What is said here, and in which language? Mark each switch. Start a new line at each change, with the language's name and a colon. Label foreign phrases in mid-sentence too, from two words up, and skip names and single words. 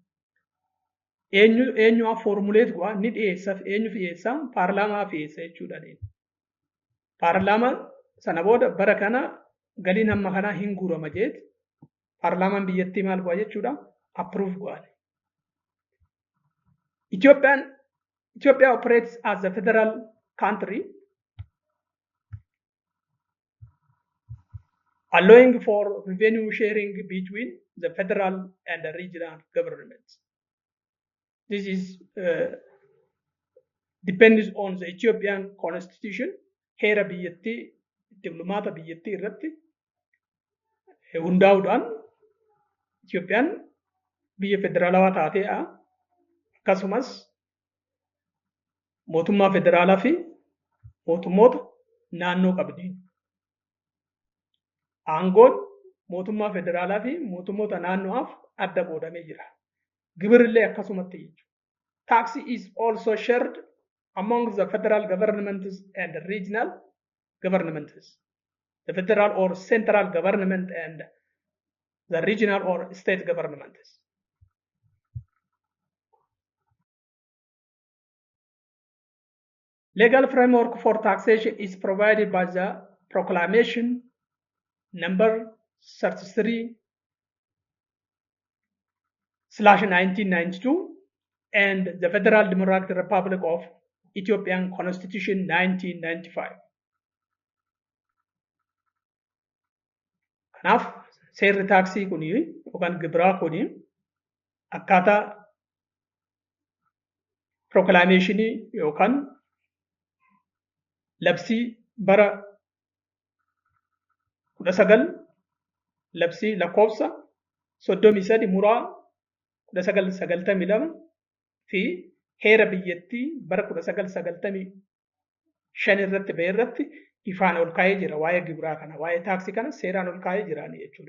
Oromo: Eenyuuf foormuleetu go'a ni dhiyeessa. Eenyuuf dhiyeessa? Paarlaamaa dhiyeessa jechuudha. Paarlaamaan sana booda bara kana galiin hamma kanaa hin guurama jeet paarlaamaan biyyattii maal go'a jechuudha? Approve go'an.
English: Ethiopia operates as a federal country, allowing for revenue sharing between the federal and the regional governments. This is depends on the Ethiopian constitution.
Oromo: Heera biyyattii diplomaata biyyattii irratti hundaa'uudhaan Itoophiyaan biyya federaalawaa taatee akkasumas mootummaa federaalaa fi mootummoota naannoo qabdi. Aangoon mootummaa federaalaa fi mootummoota naannoof adda qoodamee jira. Gibirrillee akkasumatti jechuudha.
English: Tax is also shared among the federal governments and the regional governments. The federal or central government and the regional or state governments. Legal framework for taxation is provided by the Proclamation number 33/1992 and the Federal Democratic Republic of Ethiopian Constitution 1995.
Oromo: Kanaaf seerri taaksii kuni yookaan gibiraa kuni akkaataa proclamationii yookaan labsii bara 19 labsii lakkoofsa 33 muraa 1992 fi heera biyyattii bara 1995 irratti ba'e irratti ifaan ol kaa'ee jira waa'ee gibiraa kana waa'ee taaksii kana seeraan ol kaa'ee jiraani jechuudha.